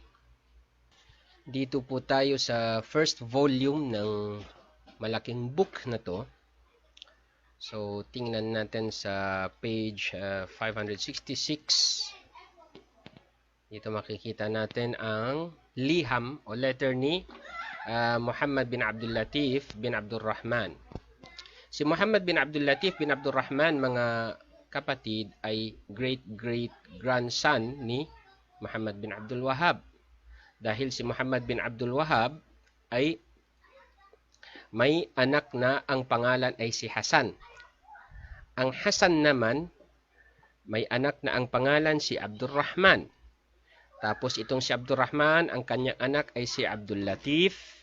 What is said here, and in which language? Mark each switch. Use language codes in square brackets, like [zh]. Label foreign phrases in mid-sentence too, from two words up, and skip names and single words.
[tl] Dito po tayo sa [en] first volume [tl] ng malaking book na to. So, tingnan natin sa page 566. Dito makikita natin ang liham o letter ni Muhammad bin Abdul Latif bin Abdul Rahman. Si Muhammad bin Abdul Latif bin Abdul Rahman, mga kapatid, ay great-great-grandson ni Muhammad bin Abdul Wahhab. Dahil si Muhammad bin Abdul Wahhab ay may anak na ang pangalan ay si Hasan. Ang Hasan naman, may anak na ang pangalan si Abdul Rahman. Tapos itong si Abdul Rahman, ang kanyang anak ay si Abdul Latif.